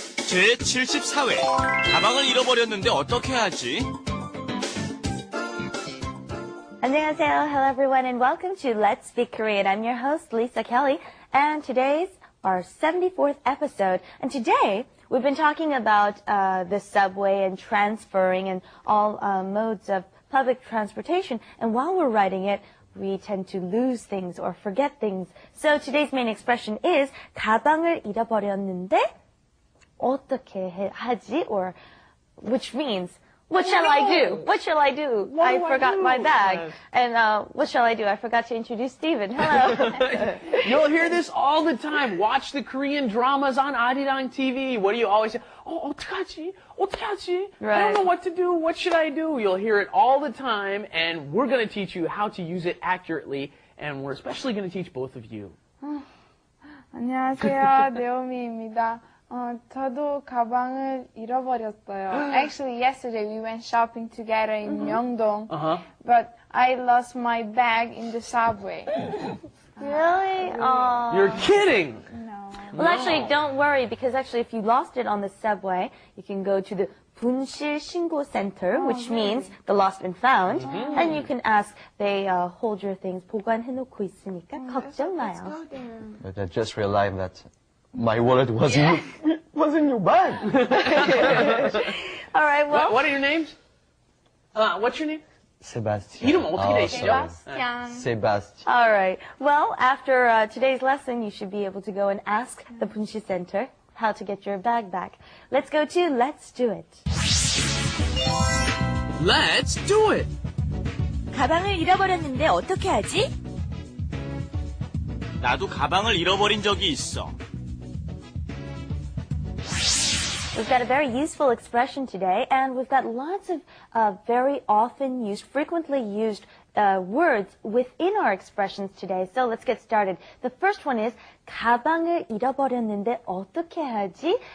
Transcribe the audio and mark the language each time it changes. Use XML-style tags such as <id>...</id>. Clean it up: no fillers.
<ko>제74회 가방을 잃어버렸는데 어떻게 하지? 안녕하세요.</ko> <en>Hello everyone and welcome to Let's Speak Korean. I'm your host Lisa Kelly and today's our 74th episode. And today we've been talking about the subway and transferring and all modes of public transportation. And while we're writing it, we tend to lose things or forget things. So today's main expression is</en> <ko>가방을 잃어버렸는데 어떻게 하지?</ko> <en>Or which means what shall I do? What shall I do? I forgot my bag. And what shall I do? I forgot to introduce Steven. Hello. You'll hear this all the time. Watch the Korean dramas on Arirang TV. What do you always say? Oh,</en> <ko>어떡하지? 어떡하지?</ko> <en>Right. I don't know what to do. What should I do? You'll hear it all the time, and we're going to teach you how to use it accurately, and we're especially going to teach both of you.</en> <ko>안녕하세요, 네오미입니다. 저도 가방을 잃어버렸어요.</ko> <en>Actually, yesterday we went shopping together in Myeongdong, but I lost my bag in the subway. Really? You're kidding! No. Well, actually, don't worry, because actually if you lost it on the subway, you can go to the 분실 신고 center, which means the lost and found, and you can ask, they hold your things,</en> <ko>보관해놓고 있으니까 걱정 마요.</ko> <en>But I just realized that my wallet wasn't in your bag. All right, well. What are your names? What's your name? Sebastian.</en> <ko>이름 어떻게 되시죠?</ko> <en>Sebastian. All right. Well, after today's lesson, you should be able to go and ask the 분실 center how to get your bag back. Let's go to Let's Do It. Let's do it!</en> <ko>가방을 잃어버렸는데 어떻게 하지? 나도 가방을 잃어버린 적이 있어.</ko> <en>We've got a very useful expression today, and we've got lots of very often used, frequently used words within our expressions today. So let's get started. The first one is</en> <ko>가방을 잃어버렸는데 어떻게 하지?</ko>